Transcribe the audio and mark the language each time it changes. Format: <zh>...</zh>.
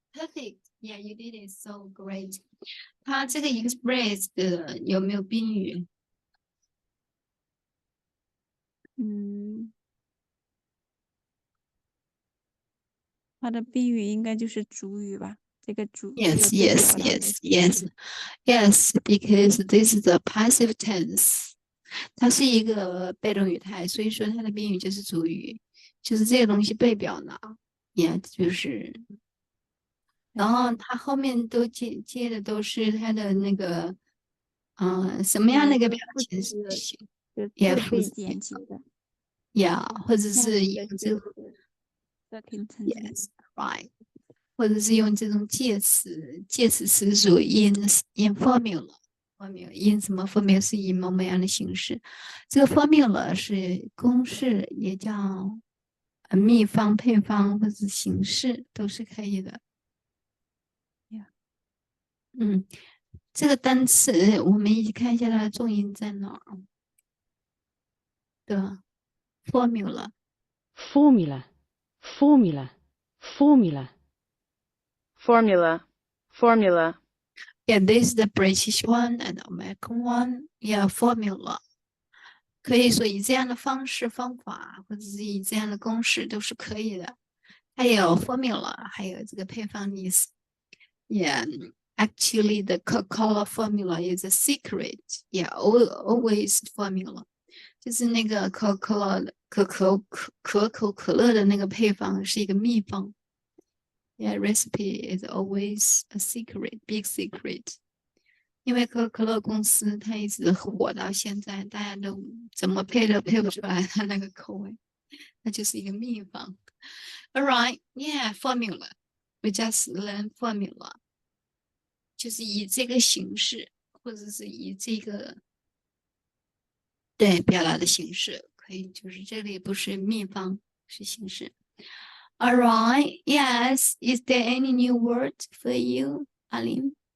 <en>Perfect. Yeah, you did it so great.</en> <zh>它这个 express 的有没有宾语？它的宾语应该就是主语吧？这个主</zh> <en>Yes, because this is a passive tense.</en> <zh>它是一个被动语态，所以说它的宾语就是主语，就是这个东西被表达。 Yeah， 就是，然后它后面都接的都是它的那个，什么样的一个表情是行，也被简洁的。 Yeah， 或者是用这种</zh> <en>Yes,</en> <zh>right， 或者是用这种介词词组</zh> <en>in formula。</en> <zh>因什么 formula 是以某样的形式，这个 formula 是公式，也叫秘方、配方或者形式都是可以的。这个单词我们一起看一下它的重音在哪儿。对 ，formula。</zh> <en>Yeah, this is the British one and American one. Yeah, formula.</en> <zh>可以说以这样的方式、方法，或者是以这样的公式都是可以的。还有 formula， 还有这个配方意思。</zh> <en>Yeah, actually the Coca-Cola formula is a secret. Yeah, always formula.</en> <zh>就是那个可口可乐的那个配方是一个秘方。</zh> <en>Yeah, recipe is always a secret, big secret.</en> <zh>因为可口可乐公司它一直火到现在，大家都怎么配都配不出来它那个口味，那就是一个秘方。</zh> <en>All right, yeah, formula. We just learn formula.</en> <zh>就是以这个形式，或者是以这个对表达的形式，可以就是这里不是秘方，是形式。</zh> <en>All right, yes. Is there any new word for you, Aline?</en>